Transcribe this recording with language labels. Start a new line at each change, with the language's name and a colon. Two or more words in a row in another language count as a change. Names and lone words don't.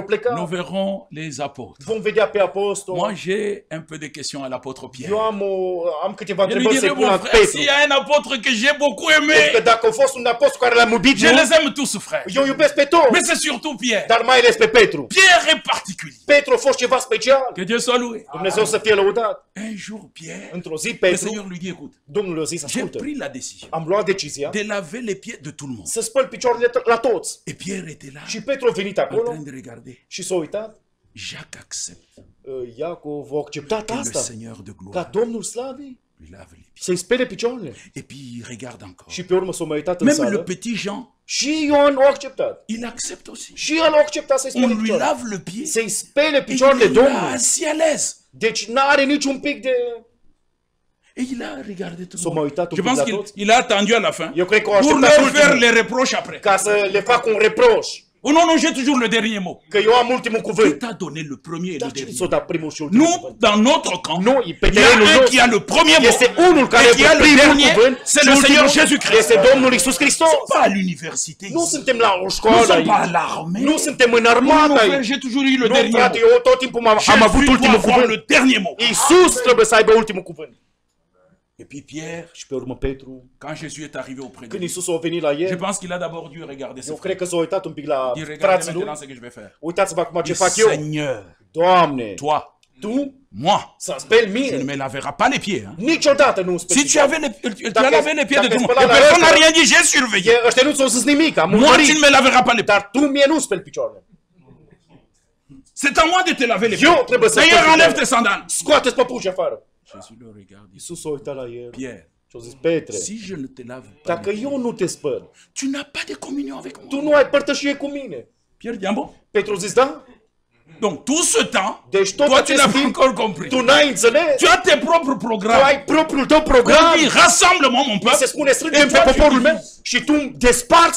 French: Nous
Romanian: plecat.
French: verrons les apôtres.
Romanian: Vom vedea pe apostoli.
French: Moi, j'ai un peu de questions à l'apôtre Pierre.
Romanian: Eu am câteva
French: Je lui
Romanian: întrebări să-i
French: dirais,
Romanian: pun
French: mon
Romanian: la
French: frère,
Romanian: Petru.
French: s'il y a un apôtre que j'ai beaucoup
Romanian: Că
French: aimé,
Romanian: dacă a fost un apostol care l-am iubit,
French: je
Romanian: eu,
French: les aime tous, frère.
Romanian: eu iubesc pe toți,
French: Mais c'est surtout Pierre.
Romanian: dar mai ales pe Petru.
French: Pierre est particulier.
Romanian: Petru a fost ceva special.
French: Que Dieu soit loué.
Romanian: Dumnezeu să fie lăudat.
French: Un jour, Pierre,
Romanian: Într-o zi,
French: le
Romanian: Petru,
French: Seigneur lui dit, écoute,
Romanian: Domnul a zis,
French: j'ai
Romanian: ascultă,
French: pris la décision
Romanian: am luat decizia
French: de laver les pieds de tout le monde.
Romanian: să spăl picioarele la toți.
French: Et Pierre était là,
Romanian: Și Petru a venit
French: en
Romanian: acolo
French: train de regarder.
Romanian: și s-a uitat.
French: Jacques accepte
Romanian: Iacov a acceptat
French: que le
Romanian: asta,
French: Seigneur de gloire
Romanian: ca Domnul Slavii
French: lui lave les pieds.
Romanian: să-i spele picioarele.
French: Et puis il regarde encore.
Romanian: Și pe urmă s-a mai uitat în
French: Même le
Romanian: sală.
French: petit Jean,
Romanian: Și Ioan a acceptat.
French: il accepte aussi.
Romanian: Și el a acceptat să-i
French: On
Romanian: spele
French: lui
Romanian: picioarele.
French: lave le pied.
Romanian: Să-i spele
French: Et
Romanian: picioarele
French: il est là,
Romanian: Domnului.
French: assis à l'aise.
Romanian: Deci n-are niciun pic de...
French: Et il a regardé tout
Romanian: S-a
French: le
Romanian: mai
French: monde.
Romanian: uitat un
French: Je
Romanian: pic
French: pense
Romanian: la
French: qu'il
Romanian: toți.
French: il a attendu à la fin
Romanian: Eu cred că o
French: pour
Romanian: așteptat
French: leur faire
Romanian: ultimul,
French: les reproches après.
Romanian: ca să le fac un reproș.
French: Oh non, non, j'ai toujours le dernier mot.
Romanian: Că eu am ultimul
French: Qui
Romanian: cuvânt.
French: t'a donné le premier et le
Romanian: Dar cine
French: dernier?
Romanian: s-a dat primul și ultimul
French: Nous,
Romanian: cuvânt?
French: dans notre camp,
Romanian: Noi, pe
French: il y a
Romanian: terenul
French: un
Romanian: nostru,
French: qui a le premier mot.
Romanian: este unul care
French: Et qui a
Romanian: are
French: le
Romanian: primul
French: dernier,
Romanian: cuvânt
French: c'est
Romanian: și
French: le Seigneur
Romanian: ultimul
French: Jésus-Christ.
Romanian: este Domnul Iisus Hristos.
French: Pas à l'université
Romanian: Nu
French: ici.
Romanian: suntem la o
French: Nous
Romanian: școală
French: sommes pas à
Romanian: aici.
French: l'armée.
Romanian: Nu suntem în
French: Non,
Romanian: armată
French: mon frère,
Romanian: aici.
French: j'ai toujours eu le
Romanian: Nu,
French: dernier
Romanian: frate,
French: mot.
Romanian: eu tot timpul am avut
French: Jésus
Romanian: ultimul
French: doit avoir
Romanian: cuvânt.
French: le dernier mot.
Romanian: Iisus trebuie să aibă ultimul cuvânt.
French: Et puis Pierre,
Romanian: Și pe urmă Petru,
French: quand Jésus est arrivé auprès de
Romanian: când
French: lui,
Romanian: Iisus a venit la
French: je
Romanian: el,
French: pense qu'il a d'abord dû regarder ses
Romanian: eu
French: frères.
Romanian: cred că s-a uitat un pic la
French: Il regarde
Romanian: frații lui.
French: maintenant ce que je vais faire.
Romanian: Uitați-vă acum ce
French: Il
Romanian: fac eu.
French: Seigneur,
Romanian: Doamne,
French: toi,
Romanian: tu
French: moi,
Romanian: să-mi speli
French: tu ne
Romanian: mie.
French: me laveras pas les pieds. Hein.
Romanian: Niciodată nu îmi speli
French: Si tu
Romanian: picioarele.
French: avais tu
Romanian: Dacă-
French: as lavé les pieds de
Romanian: dacă
French: tout le monde,
Romanian: spăla
French: et
Romanian: la
French: personne n'a
Romanian: ăsta-
French: rien dit, j'ai surveillé.
Romanian: Ăștia nu ți-au zis nimic, am
French: Moi, tu ne
Romanian: urmărit.
French: me laveras pas les pieds.
Romanian: Dar tu mie nu speli picioarele.
French: C'est à moi de te laver les
Romanian: Eu
French: pieds.
Romanian: trebuie să
French: D'ailleurs,
Romanian: spăl
French: enlève
Romanian: picioarele.
French: tes sandales.
Romanian: Scoate-ți păpuși afară.
French: Jésus le regarde.
Romanian: Iisus s-a uitat la el
French: Pierre,
Romanian: și a zis, Petre,
French: si je ne te lave pas,
Romanian: dacă eu nu te spăl,
French: tu n'as pas de communion avec moi.
Romanian: tu nu ai părtășie cu mine.
French: Pierre dit, ah bon?
Romanian: Petru a zis, da?
French: Donc tout ce temps,
Romanian: Deci tot
French: toi tu
Romanian: acest
French: n'as pas
Romanian: timp,
French: encore compris.
Romanian: tu n-ai înțeles.
French: Tu as tes propres
Romanian: Tu
French: programmes.
Romanian: ai propriul tău
French: On
Romanian: program.
French: dit, rassemble-moi mon
Romanian: Se
French: peuple.
Romanian: spune, strângem
French: Et
Romanian: pe
French: toi, tu
Romanian: poporul meu
French: divises.
Romanian: și tu desparți